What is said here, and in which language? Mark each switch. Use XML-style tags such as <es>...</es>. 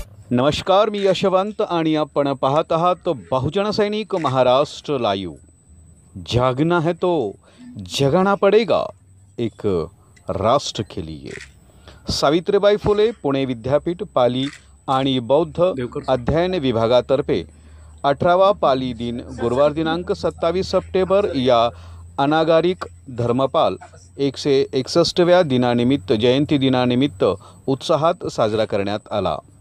<mr>नमस्कार, मी यशवंत आणि आपण पाहत आहात बहुजन सैनिक महाराष्ट्र लाईव्ह।</mr> <hi>जागना है तो जगाना पडेगा, एक राष्ट्र के लिए।</hi> <mr>सावित्रीबाई फुले पुणे विद्यापीठ पाली आणि बौद्ध अध्ययन विभागातर्फे 18वा पाली दिन गुरुवार दिनांक 27 सप्टेंबर या अनागारिक धर्मपाल 161व्या दिनानिमित्त जयंती दिनानिमित्त उत्साहात साजरा करण्यात आला।</mr>